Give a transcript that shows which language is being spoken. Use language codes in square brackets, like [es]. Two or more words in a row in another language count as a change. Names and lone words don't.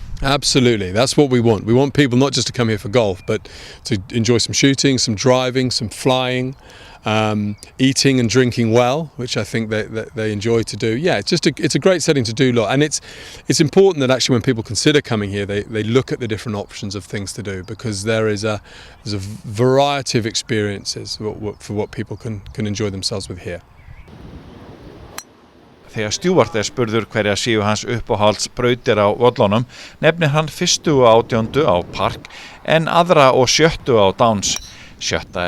[en] Absolutely, that's what we want. We want people not just to come here for golf, but to enjoy some shooting, some driving, some flying, eating and drinking well, which I think they enjoy to do. Yeah, it's a great setting to do lot, and it's important that actually when people consider coming here, they look at the different options of things to do, because there's a variety of experiences for what people can enjoy themselves with here. [is] Þegar Stewart spurður hverja séu hans uppáhaldsbrautir á völlunum, nefnir hann 1. og 18. á Park en aðra og 7. á Downs. 7.